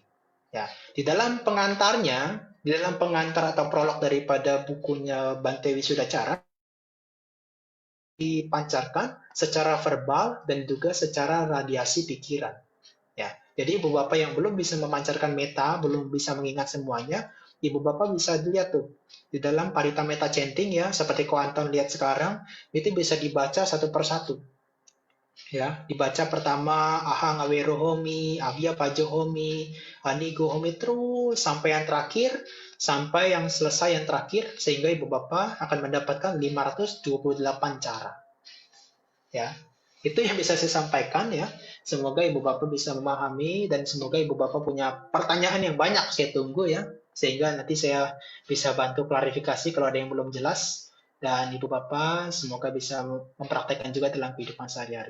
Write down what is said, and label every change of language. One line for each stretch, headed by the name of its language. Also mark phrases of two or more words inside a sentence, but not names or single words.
Indonesian: Ya, di dalam pengantar atau prolog daripada bukunya Bante Wisudacara dipancarkan secara verbal dan juga secara radiasi pikiran. Ya, jadi ibu bapak yang belum bisa memancarkan meta, belum bisa mengingat semuanya, ibu bapak bisa lihat tuh di dalam parita meta chanting ya, seperti ko Anton lihat sekarang, itu bisa dibaca satu persatu. Ya, dibaca pertama
Pali: ahang awerohomi, avya pajohomi, anigohomi
Indonesian: terus sampai yang terakhir, sampai yang selesai yang terakhir sehingga ibu bapak akan mendapatkan 528 cara. Ya, itu yang bisa saya sampaikan ya. Semoga ibu bapak bisa memahami dan semoga ibu bapak punya pertanyaan yang banyak saya tunggu ya, sehingga nanti saya bisa bantu klarifikasi kalau ada yang belum jelas dan ibu bapak semoga bisa mempraktekkan juga dalam kehidupan sehari-hari.